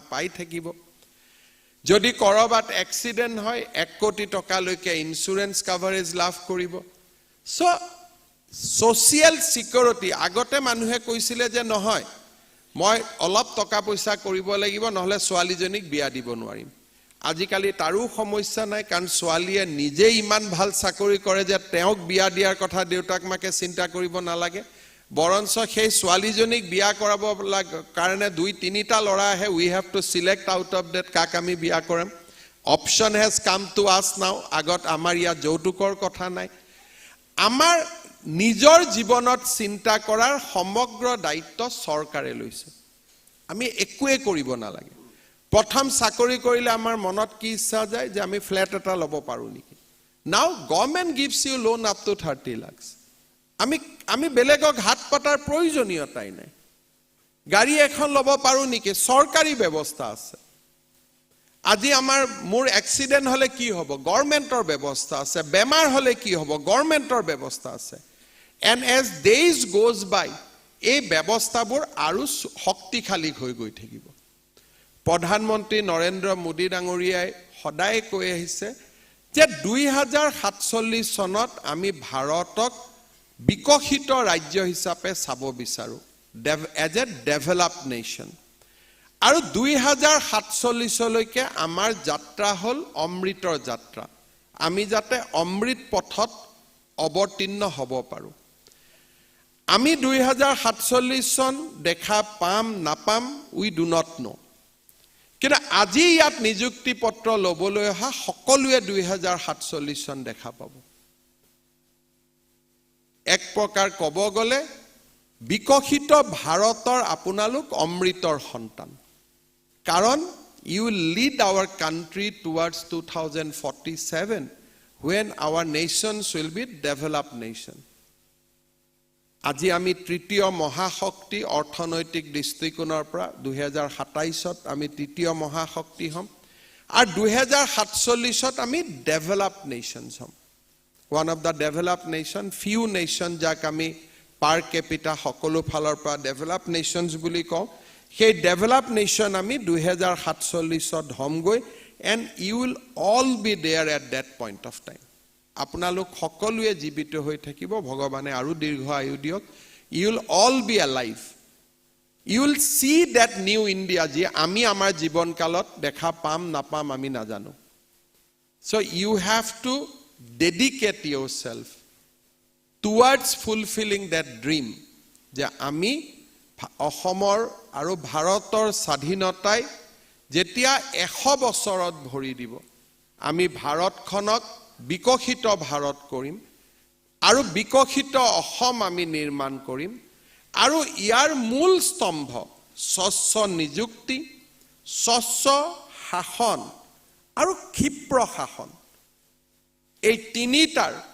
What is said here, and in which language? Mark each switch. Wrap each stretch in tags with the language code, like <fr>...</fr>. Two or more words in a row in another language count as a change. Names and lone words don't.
<as>পাই থাকিব যদি কৰবাত এক্সিডেন্ট হয় 1 কোটি টকা লৈকে</as> <en>insurance coverage</en> <as>লাভ কৰিব</as> <en>so social security</en> <as>আগতে মানুহে কৈছিলে যে নহয় মই অলপ টকা পইচা কৰিব লাগিব নহলে ছোৱালীজনীক বিয়া দিব নোৱাৰিম আজিকালি তাৰো সমস্যা নাই কাৰণ ছোৱালীয়ে নিজে ইমান ভাল চাকৰি কৰে যে তেওঁক বিয়া দিয়াৰ কথা দেউতাক মাকে চিন্তা কৰিব নালাগে বৰঞ্চ সেই ছোৱালীজনীক বিয়া কৰাব কাৰণে 2-3টা ল'ৰা আহে</as> <en>we have to select out of that</en> <as>কাক আমি বিয়া কৰাম</as> <en>option has come to us now</en> <as>আগত আমাৰ ইয়াত যৌতুকৰ কথা নাই আমাৰ নিজৰ জীৱনত চিন্তা কৰাৰ সমগ্ৰ দায়িত্ব চৰকাৰে লৈছে আমি একোৱে কৰিব নালাগে প্ৰথম চাকৰি কৰিলে আমাৰ মনত কি ইচ্ছা যায় যে আমি ফ্ল্যাট এটা ল'ব পাৰো নেকি</as> <en>now government gives you loan up to 30</en> <as>লাখ আমি বেলেগক হাত পাতাৰ প্ৰয়োজনীয়তাই নাই গাড়ী এখন ল'ব পাৰো নেকি চৰকাৰী ব্যৱস্থা আছে আজি আমাৰ মোৰ এক্সিডেন্ট হলে কি হ'ব গভৰ্নমেন্টৰ ব্যৱস্থা আছে বেমাৰ হলে কি হ'ব গভৰ্নমেন্টৰ ব্যৱস্থা আছে</as> <en>and as days goes by</en> <as>এই ব্যৱস্থাবোৰ আৰু শক্তিশালী হৈ গৈ থাকিব প্ৰধানমন্ত্ৰী নৰেন্দ্ৰ মোদী ডাঙৰীয়াই সদায় কৈ আহিছে যে 2047 চনত আমি ভাৰতক বিকশিত ৰাজ্য হিচাপে চাব বিচাৰো</as> <en>as a developed nation</en> <as>আৰু 2047 লৈকে আমাৰ যাত্ৰা হল অমৃতৰ যাত্ৰা আমি যাতে অমৃত পথত অৱতীৰ্ণ হ'ব পাৰো আমি 2047 চন দেখা পাম নাপাম</as> <en>we do not know</en> <as>কিন্তু আজি ইয়াত নিযুক্তি পত্ৰ লবলৈ অহা সকলোৱে 2047 চন দেখা পাব এক প্ৰকাৰ ক'ব গলে বিকশিত ভাৰতৰ আপোনালোক অমৃতৰ সন্তান কাৰণ</as> <en>you will lead our country towards 2047 when our nations will be developed nation</en> <as>আজি আমি তৃতীয় মহাশক্তি অৰ্থনৈতিক দৃষ্টিকোণৰ পৰা 2027ত আমি তৃতীয় মহাশক্তি হম আৰু 2047ত আমি</as> <en>developed nations</en> <as>হম</as> <en>one of the developed nation few nation</en> <as>যাক আমি</as> <en>per capita</en> <as>সকলো ফালৰ পৰা</as> <en>developed nations</en> <as>বুলি কওঁ সেই</as> <en>developed nation</en> <as>আমি 2047ত হমগৈ</as> <en>and you will all be there at that point of time</en> <as>আপোনালোক সকলোৱে জীৱিত হৈ থাকিব ভগৱানে আৰু দীৰ্ঘ আয়ু দিয়ক</as> <en>you will all be alive you will see that new India</en> <as>যি আমি আমাৰ জীৱন কালত দেখা পাম নাপাম আমি নাজানো</as> <en>so you have to dedicate yourself towards fulfilling that dream</en> <as>যে আমি অসমৰ আৰু ভাৰতৰ স্বাধীনতাই যেতিয়া 100 বছৰত ভৰি দিব আমি ভাৰতখনক বিকশিত ভাৰত কৰিম আৰু বিকশিত অসম আমি নিৰ্মাণ কৰিম আৰু ইয়াৰ মূল স্তম্ভ স্বচ্ছ নিযুক্তি স্বচ্ছ শাসন আৰু ক্ষিপ্ৰ শাসন এই তিনিটাৰ</as>